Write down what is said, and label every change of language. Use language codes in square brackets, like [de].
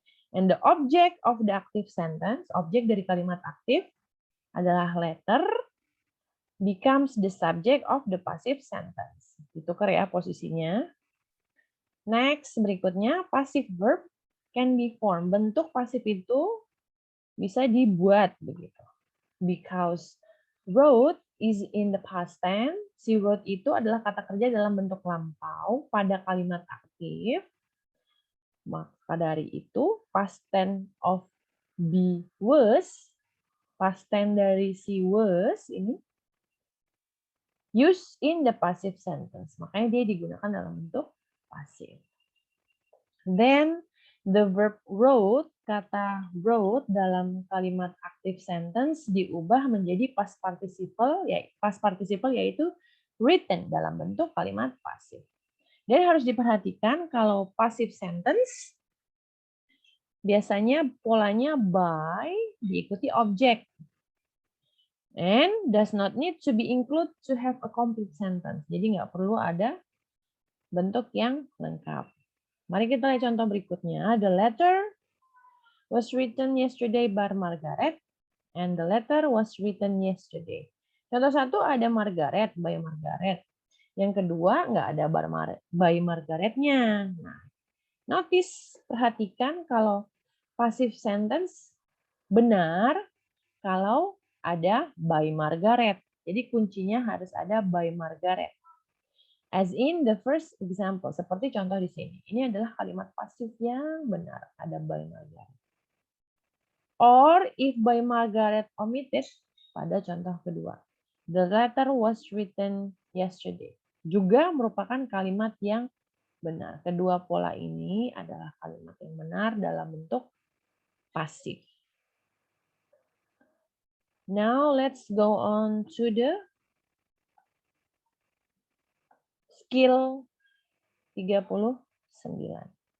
[en] And the object of the active sentence, [id] objek dari kalimat aktif adalah letter, [en] becomes the subject of the passive sentence. [id] Ditukar ya posisinya. [en] Next, [id] berikutnya, [en] passive verb can be formed. [id] Bentuk pasif itu bisa dibuat begitu. [en] Because wrote is in the past tense. [id] Si wrote itu adalah kata kerja dalam bentuk lampau pada kalimat aktif. Maka dari itu, [en] past tense of be was, past tense dari si was ini used in the passive sentence. [id] Makanya dia digunakan dalam bentuk pasif. [en] Then the verb wrote, [id] kata wrote dalam kalimat active sentence diubah menjadi past participle yaitu written dalam bentuk kalimat pasif. Dan harus diperhatikan kalau passive sentence biasanya polanya by diikuti objek. [en] And does not need to be included to have a complete sentence. [id] Jadi nggak perlu ada bentuk yang lengkap. Mari kita lihat contoh berikutnya. [en] The letter was written yesterday by Margaret, and the letter was written yesterday. [id] Contoh satu ada Margaret, by Margaret. Yang kedua nggak ada by Margaretnya. Nah, notice, perhatikan kalau passive sentence benar kalau ada by Margaret. Jadi kuncinya harus ada by Margaret. [en] As in the first example, [id] seperti contoh di sini. Ini adalah kalimat pasif yang benar, ada by Margaret. [en] Or if by Margaret omitted, [id] pada contoh kedua. [en] The letter was written yesterday. [id] Juga merupakan kalimat yang benar. Kedua pola ini adalah kalimat yang benar dalam bentuk pasif. [en] Now let's go on to the skill 39.